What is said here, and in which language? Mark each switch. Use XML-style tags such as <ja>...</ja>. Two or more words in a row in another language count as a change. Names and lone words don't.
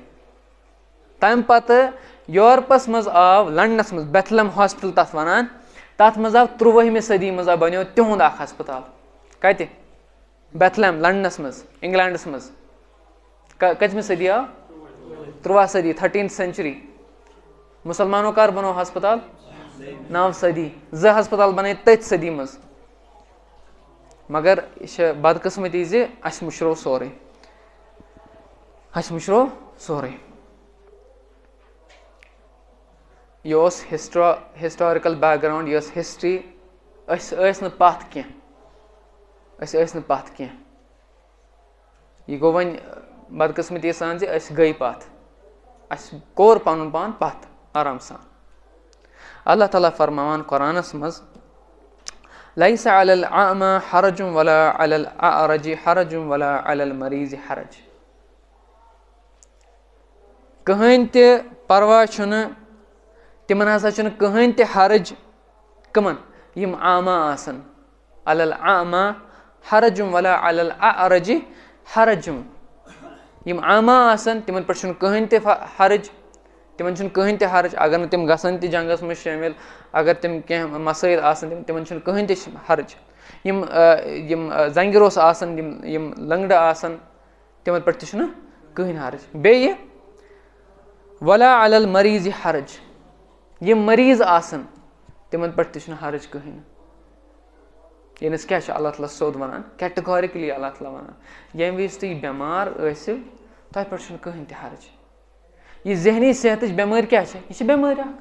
<ks>تَمہِ پَتہٕ یورپَس منٛز آو لنڈنَس منٛز بیتھلم ہاسپِٹل تَتھ وَنان تَتھ منٛز آو 13مہِ صٔدی منٛز بَنیو تِہُنٛد اکھ ہسپتال. کَتہِ؟ بیتھلم لنڈنَس منٛز اِنگلینڈَس منٛز. کٔژمہِ صٔدی آو؟ 13 صٔدی</ks> <en>13th century.</en> <ks>مُسلمانو کر بنوو ہسپتال؟ 9 صٔدی. 2 ہسپتال بَنے تٔتھۍ صٔدی منٛز مگر یہِ چھِ بدقٕسمٔتی زِ اَسہِ مٔشرو سورُے. یہِ اوس</ks> <en>historical background</en> <ks>یہِ ٲس ہِسٹرٛی. أسۍ ٲسۍ نہٕ پَتھ کینٛہہ. یہِ گوٚو وۄنۍ بدقٕسمٔتی سان زِ أسۍ گٔے پَتھ اَسہِ کوٚر پَنُن پان پَتھ آرام سان. اللہ تعالیٰ فرماوان قۄرانَس منٛز</ks> <ar>لیسَ علی الأعمى حرج ولا علی الأعرج حرج ولا علی المریض حرج.</ar> <ks>کٕہٕنۍ تہِ پرواے چھُنہٕ تِمن ہسا چھُنہٕ کٕہٕنۍ تہِ حرج کٕمن یِم عامہ آسن.</ks> <ar>علی الأعمى حرج ولا علی الأعرج حرج.</ar> <ks>یِم عامہ آسن تِمن پٮ۪ٹھ چھُنہٕ کٕہٕنۍ تہِ حرج تِمن چھُنہٕ کٕہٕنۍ تہِ حرج اگر نہٕ تِم گژھن تہِ جنگس منٛز شٲمِل اگر تِم کینٛہہ مسٲیِل آسن تِمن چھُنہٕ کٕہٕنۍ تہِ حرج. یِم زنگہِ روٚس آسن یِم لنگڑٕ آسن تِمن پٮ۪ٹھ تہِ چھُنہٕ کٕہٕنۍ حرج.</ks> <ar>بیٚیہِ وَلَا عَلَى الْمَریٖضِ حَرَج.</ar> <ks>یِم مٔریٖض آسَن تِمن پٮ۪ٹھ تہِ چھُنہٕ حرج کٕہٕنۍ نہٕ. یعنی کیاہ چھُ اللہ تعالیٰ سیوٚد وَنان کیٹِگورِکلی اللہ تعالیٰ وَنان ییٚمہِ وِزِ تُہۍ بٮ۪مار ٲسِو تۄہہِ پٮ۪ٹھ چھُنہٕ کٕہٕنۍ تہِ حرج. یہِ ذہنی صحتٕچ بٮ۪مٲرۍ کیاہ چھِ یہِ چھِ بٮ۪مٲرۍ اکھ.</ks>